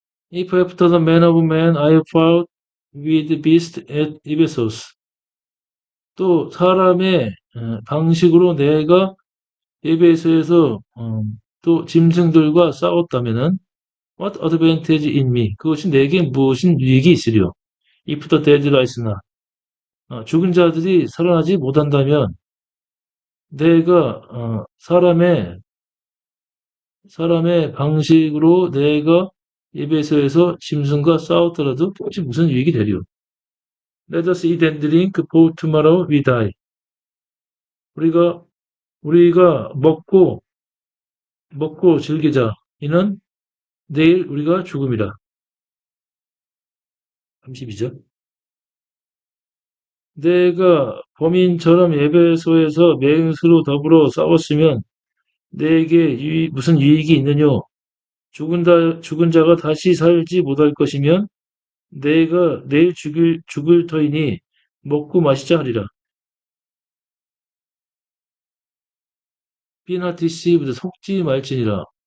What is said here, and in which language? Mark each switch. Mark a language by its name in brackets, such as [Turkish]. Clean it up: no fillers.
[English] If after the manner of man I fought with beast at Ephesus. [Korean] 또 사람의 방식으로 내가 에베소에서 또 짐승들과 싸웠다면은 [English] what advantage in me? [Korean] 그것이 내게 무엇인 유익이 있으리요? [English] If the dead rise not. [Korean] 죽은 자들이 살아나지 못한다면 내가 사람의 방식으로 내가 에베소에서 짐승과 싸웠더라도 혹시 무슨 유익이 되리요? [English] Let us eat and drink, for tomorrow we die. [Korean] 우리가 먹고 즐기자. 이는 내일 우리가 죽음이라. 32절. 내가 범인처럼 에베소에서 맹수로 더불어 싸웠으면 내게 무슨 유익이 있느뇨? 죽은 자가 다시 살지 못할 것이면 내가 내일 죽을 터이니 먹고 마시자 하리라. [English] Be not deceived, [Korean] 속지 말지니라.